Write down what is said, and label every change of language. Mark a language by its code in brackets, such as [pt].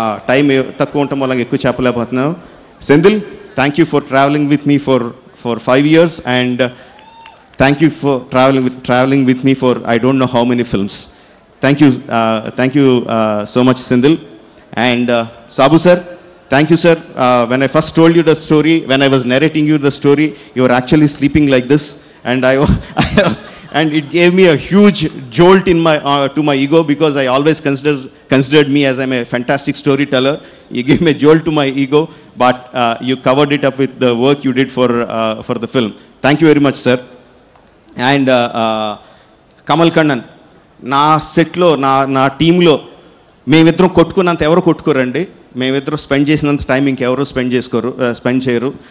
[te] Time తక్కువ ఉండటం వల్ల ఎక్కువ చెప్పలేకపోతున్నాను. [en] Senthil, thank you for traveling with me for 5 years and thank you for traveling with me for I don't know how many films. Thank you so much, Senthil. And Sabu sir, thank you sir. When I first told you the story, when I was narrating you the story, you were actually sleeping like this, and I was, and it gave me a huge jolt in to my ego, because I always considered me as I'm a fantastic storyteller. You gave me a jolt to my ego, but you covered it up with the work you did for the film. Thank you very much, sir. [te] And Kamal Kannan, నా సెట్లో నా టీంలో మేమిద్దరం కొట్టుకున్నంత ఎవరు కొట్టుకోరండి. మేమిద్దరం spend చేసినంత time ఇంకెవరు spend చేయరు.